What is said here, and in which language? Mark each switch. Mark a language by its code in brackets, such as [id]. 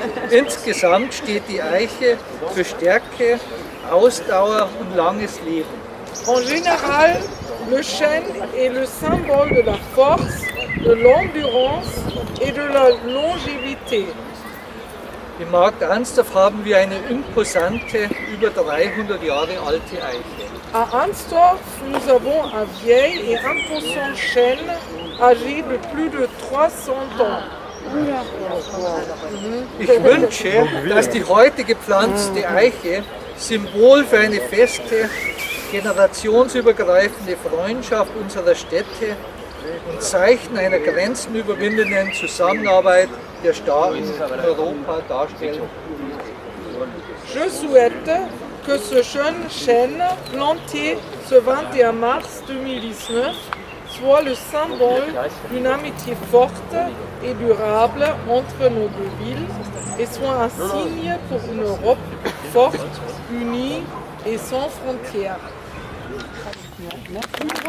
[de] Insgesamt steht die Eiche für Stärke, Ausdauer und langes Leben. [fr] En général, le chêne est le symbole de la force, de l'endurance et de la longévité. [de] Im Markt Arnstorf haben wir eine imposante, über 300 Jahre alte Eiche. [fr] À Arnstorf, nous avons un vieil et imposant chêne âgé de plus de 300 ans. [de] Ich wünsche, dass die heute gepflanzte Eiche Symbol für eine feste, generationsübergreifende Freundschaft unserer Städte und Zeichen einer grenzenüberwindenden Zusammenarbeit der Staaten in Europa darstellen. [fr] Je souhaite que ce jeune chêne planté ce 21 mars 2019 soit le symbole d'une amitié forte et durable entre nos deux villes et soit un signe pour une Europe forte, unie et sans frontières. Merci.